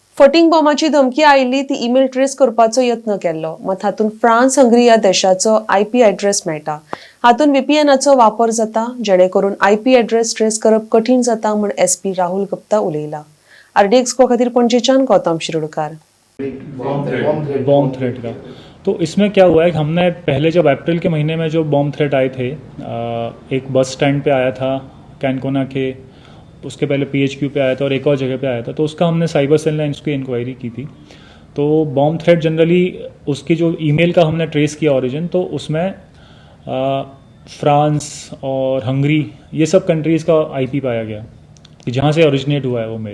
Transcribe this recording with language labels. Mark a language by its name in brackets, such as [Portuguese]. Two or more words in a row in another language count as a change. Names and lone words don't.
[Konkani] फटींग बॉम्बाची धमकी आयिल्ली ती [English] email trace [Konkani] करपाचो यत्न केल्लो मात हातून फ्रांस हंगरी ह्या देशाचो [English] IP address [Konkani] मेळटा। हातून व्हीपीएनाचो वापर जाता जेणे करून [English] IP address [Konkani] ट्रेस करप कठीण जाता म्हण एसपी राहुल गुप्ता उलयला। आरडीएक्स खातीर पणजेच्यान गौतम शिरोडकार। [English] bomb threat [Hindi] का तो इसमें क्या हुआ है कि हमने पहले जब अप्रैल के महीने में जो [English] bomb threat [Hindi] आए थे, एक [English] bus stand [Hindi] पे आया था कैनकोना के, उसके पहले पीएचक्यू पे आया था और एक और जगह पे आया था, तो उसका हमने [English] cyber cell [Hindi] ने इसकी इंक्वायरी की थी। तो [English] bomb threat generally [Hindi] उसकी जो ईमेल का हमने ट्रेस किया ओरिजिन, तो उसमें फ्रांस और हंगरी ये सब कंट्रीज़ का आईपी पाया गया कि जहाँ से ओरिजिनेट हुआ है वो मेल।